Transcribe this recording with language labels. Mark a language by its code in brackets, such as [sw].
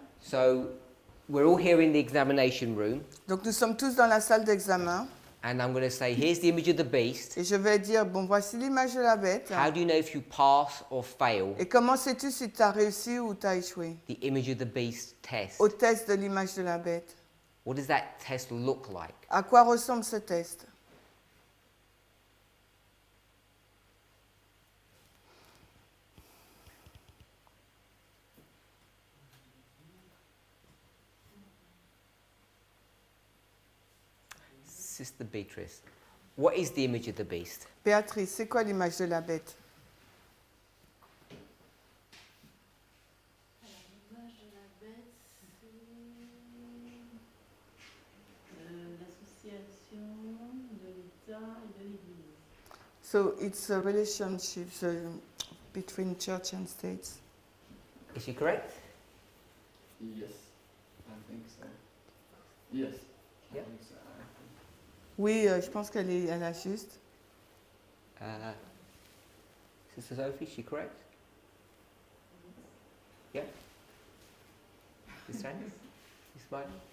[en] So we're all here in the examination room, [fr] Donc nous sommes tous dans la salle d'examen. [en] and I'm going to say, here's the image of the beast. [fr] Et je vais dire, bon, voici l'image de la bête. [en] How do you know if you pass or fail [fr] Et comment sais-tu si tu as réussi ou tu as échoué? [en] the image of the beast test? [fr] Au test de l'image de la bête. [en] What does that test look like? [fr] À quoi ressemble ce test? [en] Sister Beatrice, what is the image of the beast? [fr] Béatrice, c'est quoi l'image de la bête? Alors, l'image de la bête, c'est l'association de l'État et de l'Église. [en] So it's a relationship between church and states. Is she correct? Yes, I think so. Yes, Yeah. I think so. [fr] Oui, je pense elle a juste. [en] Sister Sophie, is she correct? Yeah? This time? You smile?